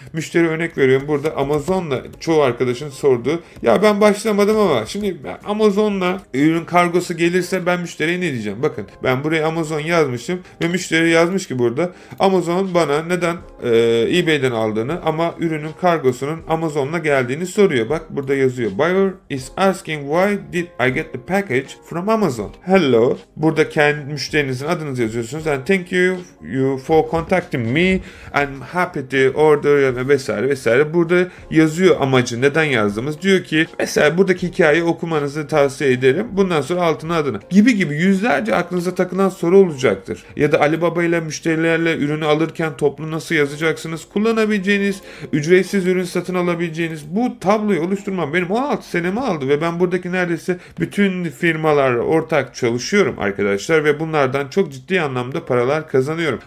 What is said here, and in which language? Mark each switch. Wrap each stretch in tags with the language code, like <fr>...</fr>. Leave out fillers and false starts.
<tr>Müşteri örnek veriyorum, burada Amazon'la çoğu arkadaşın sorduğu, ya ben başlamadım ama şimdi Amazon'la ürün kargosu gelirse ben müşteriye ne diyeceğim? Bakın ben buraya Amazon yazmışım ve müşteri yazmış ki burada Amazon bana neden eBay'den aldığını ama ürünün kargosunun Amazon'la geldiğini soruyor. Bak burada yazıyor.</tr> <en>Buyer is asking why did I get the package from Amazon? Hello.</en> <tr>Burada kendi müşterinizin adınızı yazıyorsunuz.</tr> <en>And thank you for contacting me. I'm happy to order</en> <tr>vesaire vesaire. Burada yazıyor amacı, neden yazdığımız. Diyor ki mesela buradaki hikayeyi okumanızı tavsiye ederim. Bundan sonra altına adını. Gibi yüzlerce aklınıza takılan soru olacaktır. Ya da Alibaba ile müşterilerle ürünü alırken toplu nasıl yazacaksınız? Kullanabileceğiniz, ücretsiz ürün satın alabileceğiniz bu tabloyu oluşturmam benim 16 senemi aldı ve ben buradaki neredeyse bütün firmalarla ortak çalışıyorum arkadaşlar ve bunlardan çok ciddi anlamda paralar kazanıyorum.</tr>